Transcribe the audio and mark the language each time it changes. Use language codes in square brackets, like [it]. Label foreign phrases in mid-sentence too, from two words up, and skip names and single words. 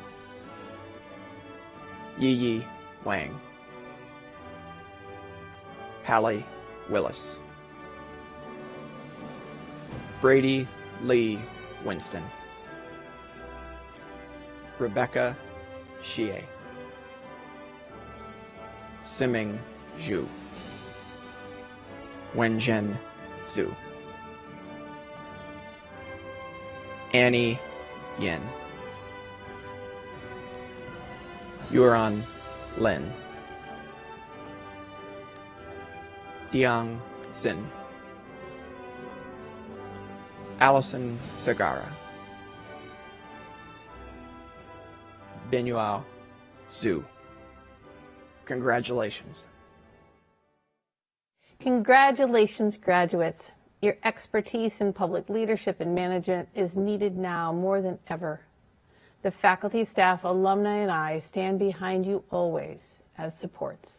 [en] Yi Wang. Hallie Willis. Brady Lee Winston. Rebecca Xie. Siming Zhu. Wenjin Zhu. Annie Yin. Yuran Lin. Diang Xin. Allison Sagara. Benuao Zhu. Congratulations. Congratulations, graduates. Your expertise in public leadership and management is needed now more than ever. The faculty, staff, alumni, and I stand behind you always as supports.